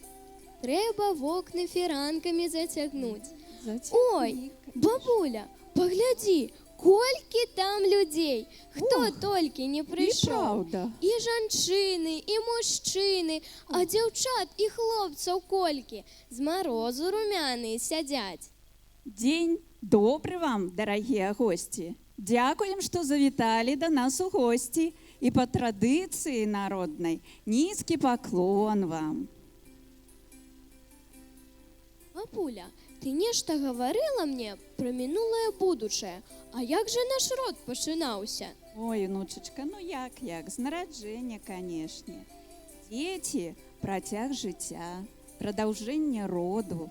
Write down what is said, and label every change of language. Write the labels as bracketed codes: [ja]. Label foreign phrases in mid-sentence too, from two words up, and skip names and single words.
[be] Трэба вокны фіранкамі зацягнуць, Ой, бабуля, погляди, колькі там людей. Хто толькі не прийшов. правда. І жанчыны, і мужчыны, а дзяўчат і хлопцаў колькі. З марозу румяныя сядзяць. [ru] День добрый вам, дорогие гости. Дякуем, что [uk] завитали до нас у гости. [ru] И по традиции народной низкий поклон вам. [be] Бабуля, ты нешта гаварыла мне пра мінулае будучае. А як жа наш род пачынаўся? Ой, внучечка, ну як, з нараджэння, канешне. Дзеці – працяг жыцця, прадаўжэнне роду.